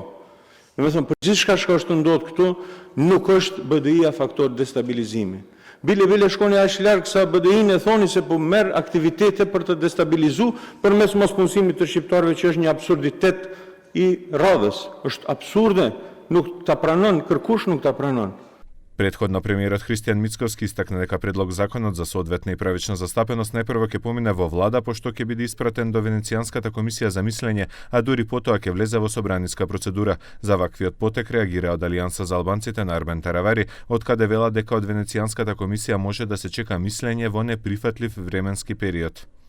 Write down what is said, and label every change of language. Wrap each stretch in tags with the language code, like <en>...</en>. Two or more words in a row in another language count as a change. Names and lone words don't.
<sq>Domethënë, për gjithçka që është ndodhur këtu, nuk është BDI-ja faktor destabilizimi. Bile shkoni aq larg sa BDI-n e thoni se po merr aktivitete për të destabilizuar përmes mospunësimit të shqiptarëve, që është një absurditet i radhës. Është absurde, nuk ta pranon, kërkush nuk ta pranon.</sq> <mk>Претходно премиерот Христијан Мицковски истакна дека предлог законот за соодветна и правична застапеност најпрво ќе помине во влада, пошто ќе биде испратен до Венецијанската комисија за мислење, а дури потоа ќе влезе во собраниска процедура. За ваквиот потек реагира од Алијанса за албанците на Арбен Таравари, од каде вела дека од Венецијанската комисија може да се чека мислење во неприфатлив временски период.</mk>